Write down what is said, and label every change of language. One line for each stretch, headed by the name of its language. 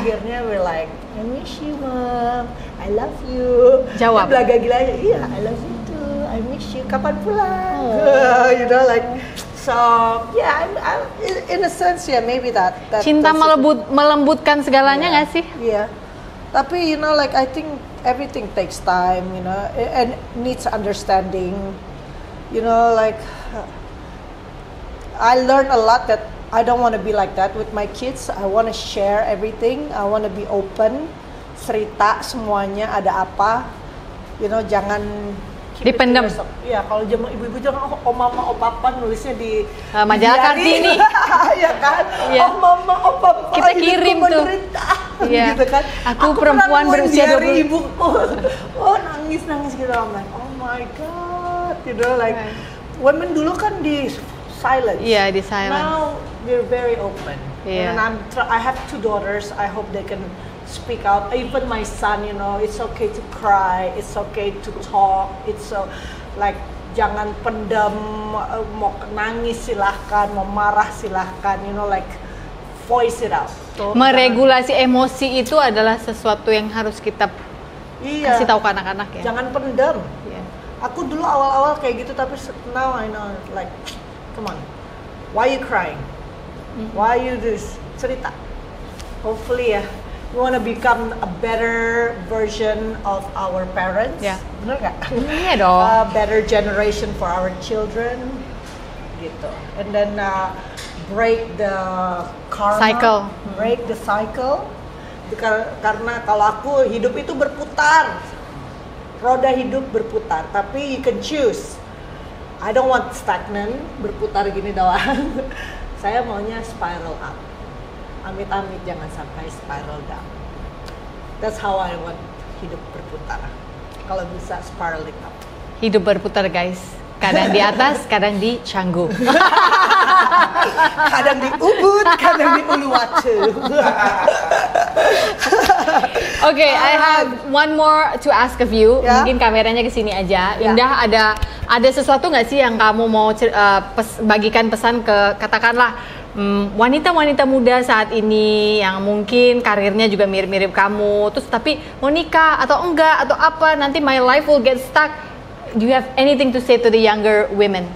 Indonesian: Akhirnya
English: we're like, I miss you, Mom. I love you.
Indonesian: Jawab. Belaga gila aja. Iya,
English: I love you too. I miss you.
Indonesian: Kapan pulang?
English: You know, like. So yeah, in a sense yeah, maybe that
Indonesian: cinta melembutkan segalanya nggak sih? Iya. Tapi
English: you know, like I think everything takes time, you know, and needs understanding. You know, like I learned a lot that I don't want to be like that with my kids. I want to share everything. I want to be open,
Indonesian: cerita semuanya ada apa.
English: You know,
Indonesian: jangan dipendam. Iya, kalau zaman ibu-ibu jangan oh mama oh papa nulisnya di majalah Kartini. Iya kan?
English: Yeah.
Indonesian: Oh mama oh papa. Kita kirim tuh. Iya. Gitu kan? Aku perempuan berusia 20. Ibuku. Oh nangis gitu.
English: I'm like, oh my god. You know, like women
Indonesian: dulu kan di
English: silence.
Indonesian: Iya, di silence.
English: Now we're very open. Yeah. And I have 2 daughters. I hope they can speak out. Even my son, you know, it's okay to cry, it's okay to talk, it's so like
Indonesian: jangan pendam, mau nangis silahkan, mau marah silahkan,
English: you know, like voice it out.
Indonesian: Meregulasi emosi itu adalah sesuatu yang harus kita Iya. Kasih tahu ke anak-anak ya. Jangan pendam. Iya. Aku dulu awal-awal kayak gitu, tapi
English: now I know, like, come on, why you crying? Why you this? Cerita. Hopefully ya, we wanna become a better version of our parents.
Indonesian: Ya. Bener nggak? Iya dong.
English: A better generation for our children, gitu. And then break the karma, Cycle. break the cycle.
Indonesian: Karena kalau aku, hidup itu berputar, roda hidup berputar.
English: Tapi you can choose. I don't want stagnant,
Indonesian: berputar gini doang. Saya maunya spiral up. Amit-amit jangan sampai spiral down.
English: That's how I want
Indonesian: hidup berputar. Kalau bisa spiraling up. Hidup berputar guys. Kadang di atas, kadang di Canggu. Kadang di Ubud, kadang di Uluwatu.
English: Okay, I have one more to ask of you.
Indonesian: Ya. Mungkin kameranya ke sini aja. Ya. Indah, ada sesuatu nggak sih yang kamu mau bagikan pesan ke, katakanlah, wanita-wanita muda saat ini yang mungkin karirnya juga mirip-mirip kamu, terus tapi mau nikah atau enggak atau apa, nanti
English: my life will get stuck. Do you have anything to say to the younger women?